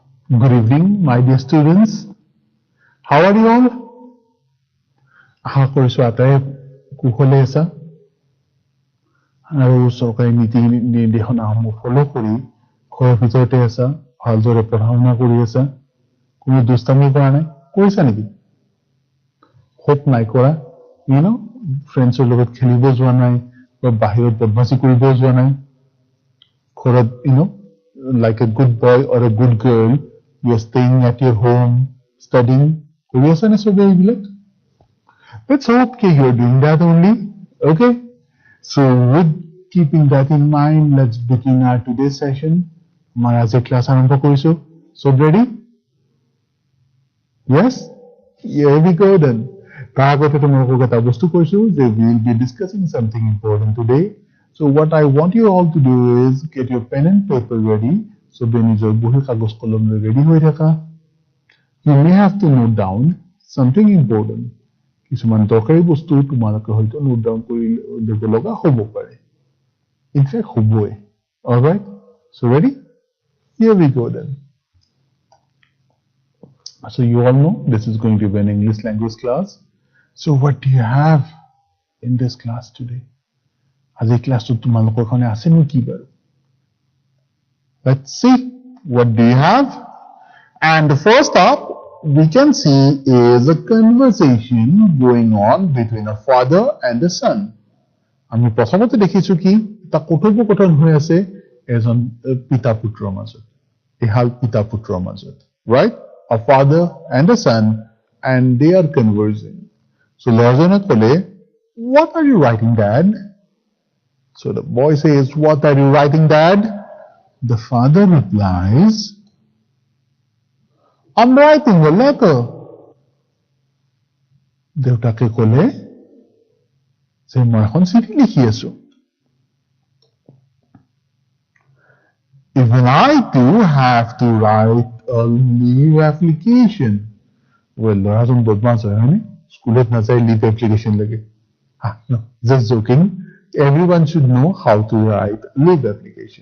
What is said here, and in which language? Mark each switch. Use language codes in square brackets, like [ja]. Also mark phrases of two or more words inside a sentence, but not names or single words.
[en] Good evening, my dear students. How are you all? [as] আশা কৰিছো আটাই কুশলে আছা আৰু চৰকাৰী নীতি নিৰ্দেশনাসমূহ ফলো কৰি ঘৰৰ ভিতৰতে আছা, ভালদৰে পঢ়া শুনা কৰি আছা, কোনো দুষ্টামি কৰা নাই, কৰিছা নেকি? হোপ নাই কৰা, ফ্ৰেণ্ডছৰ লগত খেলিব যোৱা নাই বা বাহিৰত বদমাচি কৰিব যোৱা নাই, ঘৰত [en] like a good boy or a good girl, you are staying at your home, studying. [as] কৰি আছা নে চবে এইবিলাক? [en] Let's hope you are doing that only. Okay? So with keeping that in mind, let's begin our today's session. [as] আমাৰ আজি ক্লাছ আৰম্ভ কৰিছো. [en] So ready? Yes? Here we go then. [as] তাৰ আগতে তোমালোকক এটা বস্তু কৈছো যে [en] we will be discussing something important today. So what I want you all to do is get your pen and paper ready. [as] So নিজৰ বহি কাগজ কলম লৈ ready হৈ থাকা. [en] You may have to note down something important. [as] কিছুমান দৰকাৰী বস্তু তোমালোকে হয়তো [en] note down [as] কৰি ল'ব লগা হ'ব পাৰে। [en] in fact হ'বই। Alright? So ready? Here we go then. So you all know this is going to be an English language class. So what do you have in this class today? [as] আজি ক্লাছটো তোমালোকৰ কাৰণে আছে নেকি বাৰু? [en] Let's see. What do you have? And the first up we can see is a conversation going on between a father and a son. [as] আমি প্ৰথমতে দেখিছো কি এটা কথোপকথন হৈ আছে এজন পিতা পুত্ৰৰ মাজত, এহাল পিতা পুত্ৰৰ মাজত, [en] right? A father and a son, and they are conversing. [as] So ল'ৰাজনে ক'লে, [en] what are you writing, dad? So the boy says, what are you writing, dad? The father replies, I'm writing a letter. [as] দেউতাকে ক'লে যে মই এখন চিঠি লিখি আছো। [en] Even I too have to write a leave application. Well, [as] ল'ৰাজন বদমাছ হয়, হয়নে? স্কুলত নাযায় [en] leave application [as] লাগে। [en] No, just joking. Everyone should know how to write leave application.